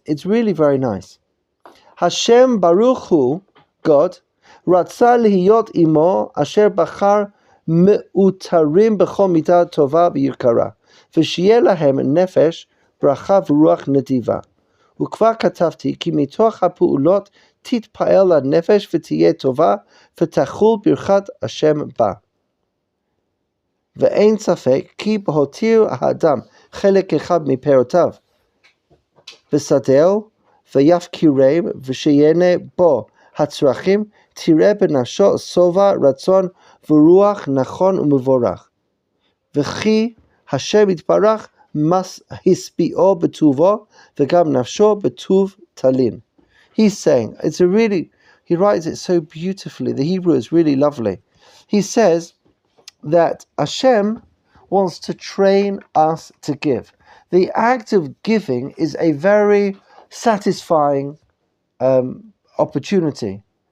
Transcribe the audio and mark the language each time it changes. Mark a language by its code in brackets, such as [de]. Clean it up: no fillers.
[en] It's really very nice. [he] Hashem Baruch Hu, God, Ratzah lihiyot imo asher bachar me'utarim b'chol midah tova v'yirkara v'shiyeh lahem nefesh bracha v'ruach nediva וכבר כתבתי כי מתוך הפעולות תתפעל הנפש ותהיה טובה ותחול ברכת השם בה. ואין ספק כי בהותיר האדם חלק אחד מפירותיו ושדהו ויפקירם ושיהנה בו הצרכים, תראה בנפשו שובע רצון ורוח נכון ומבורך. וכי השם יתברך השביעו בטובו וגם נפשו בטוב תלין. [en] He's saying, he writes it so beautifully. The Hebrew is really lovely. He says that Hashem wants to train us to give. The act of giving is a very satisfying opportunity.